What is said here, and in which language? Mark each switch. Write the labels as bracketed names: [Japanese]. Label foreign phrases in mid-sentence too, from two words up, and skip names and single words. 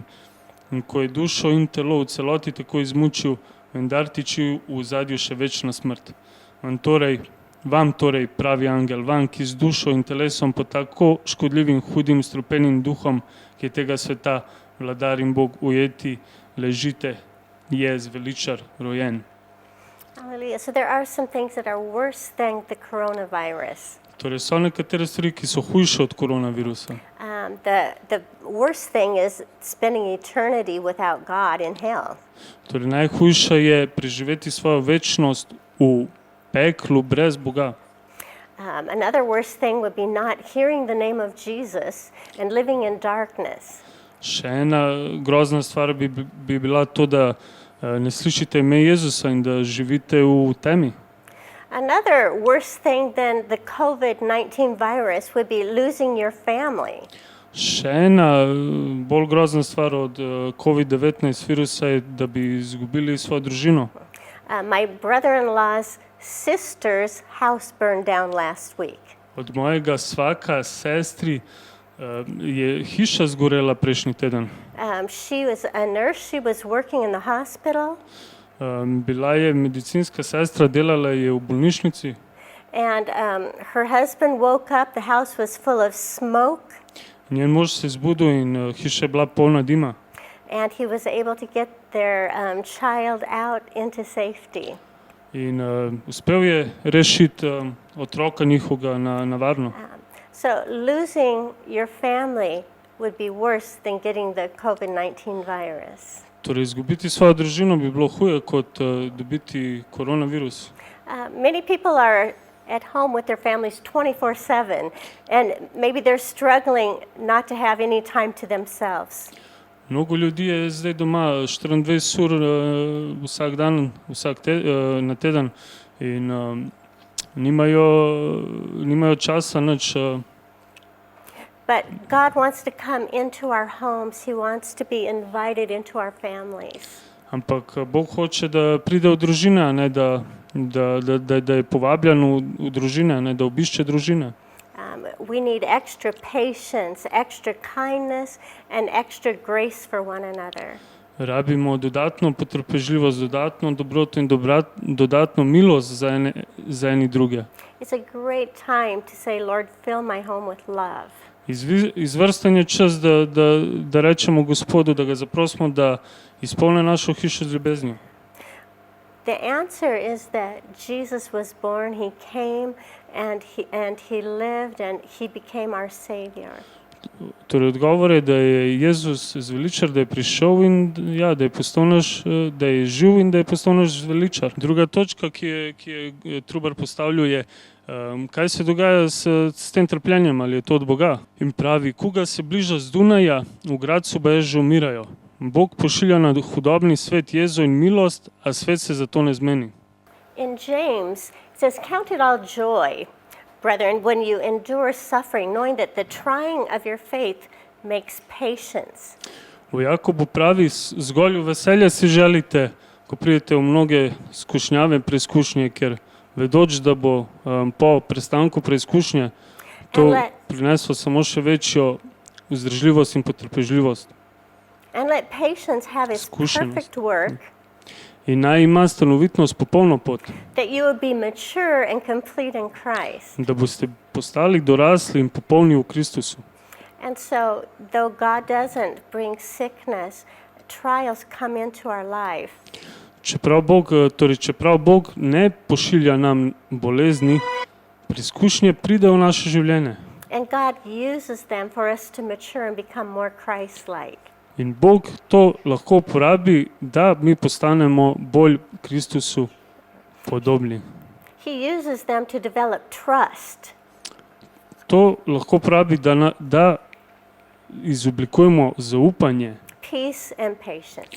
[Slovenian] In ko je dušo in telo v celoti tako izmučil, vendar tiči v zadju še večna smrt. Vam torej, pravi angel, vam, ki z dušo in telesom pod tako škodljivim, hudim, strupenim duhom, ki je tega sveta, vladar in Bog ujeti, ležite, je zveličar rojen. [English] Hallelujah. So there are some things that are worse than the coronavirus. [Slovenian] Torej so nekatere stvari, ki so hujše od koronavirusa. [English] The worst thing is spending eternity without God in hell. [Slovenian] Torej najhujše je preživeti svojo večnost v peklu brez Boga. [English] Another worst thing would be not hearing the name of Jesus and living in darkness. [Slovenian] Še ena grozna stvar bi bila to, da ne slišite ime Jezusa in da živite v temi. [English] Another worse thing than the COVID-19 virus would be losing your family. [Slovenian] Še ena bolj grozna stvar od COVID-19 virusa je, da bi izgubili svojo družino. [English] My brother-in-law's sister's house burned down last week. [Slovenian] Od mojega svaka, sestri, je hiša zgorela prejšnji teden. [English] She was a nurse, she was working in the hospital. [Slovenian] Bila je medicinska sestra, delala je v bolnišnici. [English] And her husband woke up, the house was full of smoke. [Slovenian] Njen mož se je zbudil in hiša je bila polna dima. [English] And he was able to get their child out into safety. [Slovenian] In uspel je rešiti otroka njihovega na varno. [English] So losing your family would be worse than getting the COVID-19 virus. [Slovenian] Torej, izgubiti svojo družino bi bilo huje kot dobiti koronavirus. [English] Many people are at home with their families 24/7 and maybe they're struggling not to have any time to themselves. [Slovenian] Mnogo ljudi je zdaj doma 24 ur vsak dan, na teden in nimajo časa nič. [English] But God wants to come into our homes. He wants to be invited into our families. [Slovenian] Ampak Bog hoče, da pride v družine, ne, da je povabljen v družine, ne, da obišče družine. [English] We need extra patience, extra kindness and extra grace for one another. [Slovenian] Rabimo dodatno potrpežljivost, dodatno dobroto in dodatno milost za eni druge. [English] It's a great time to say, Lord, fill my home with love. [Slovenian] Izvrsten je čas, da rečemo Gospodu, da ga zaprosimo, da izpolni našo hišo z ljubeznijo. [English] The answer is that Jesus was born, he came and he lived and he became our savior. [Slovenian] Torej, odgovor je, da je Jezus zveličar, da je prišel in da je postal naš, da je živ in da je postal naš zveličar. Druga točka, ki je Trubar postavljal, je, kaj se dogaja s tem trpljenjem, ali je to od Boga. In pravi, kuga se bliža z Dunaja, v Gradcu baje že umirajo. Bog pošilja na hudobni svet jezo in milost, a svet se zato ne zmeni. [English] In James it says, count it all joy, brethren, when you endure suffering, knowing that the trying of your faith makes patience. [Slovenian] V Jakobu pravi, zgolj veselja si želite, ko pridete v mnoge skušnjave, preizkušnje, ker vedoč, da bo po prestanku preizkušnje to prineslo samo še večjo vzdržljivost in potrpežljivost. [English] And let patience have its perfect work. [Slovenian] In naj ima stanovitnost popolno pot. [English] That you will be mature and complete in Christ. [Slovenian] Da boste postali dorasli in popolni v Kristusu. [English] And so, though God doesn't bring sickness, trials come into our life. [Slovenian] Čeprav Bog ne pošilja nam bolezni, preizkušnje pridejo v naše življenje. [English] And God uses them for us to mature and become more Christ-like. [Slovenian] In Bog to lahko uporabi, da mi postanemo bolj Kristusu podobni. [English] He uses them to develop trust. [Slovenian] To lahko uporabi, da izoblikujemo zaupanje, [English] peace and patience.